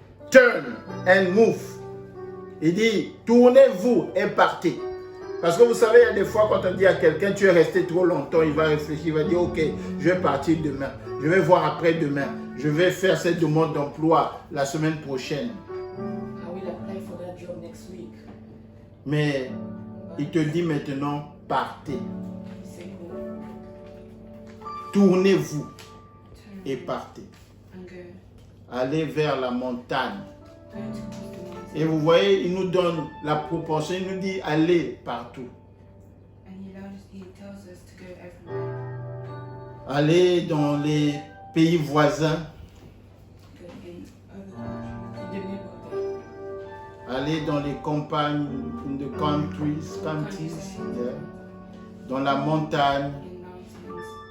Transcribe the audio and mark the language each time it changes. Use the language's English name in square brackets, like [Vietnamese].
[English] Turn and move. [French] Il dit, tournez-vous et partez. Parce que vous savez, il y a des fois, quand on dit à quelqu'un, tu es resté trop longtemps, il va réfléchir, il va dire, ok, je vais partir demain, je vais voir après-demain, je vais faire cette demande d'emploi la semaine prochaine. [English] I will apply for that job next week. [French] Mais il te dit maintenant, partez. tournez-vous [English] Turn [French] et partez. [English] and go. [French] Allez vers la montagne. [English] Go towards the mountain. [French] Et vous voyez, il nous donne la proportion, il nous dit allez partout. [English] And he tells us to go everywhere. [French] Allez dans les pays voisins. [English] Go in other countries. The neighborhood. [French] Allez dans les campagnes, [English] in the countries, yeah. [French] Dans la montagne [English] In mountains.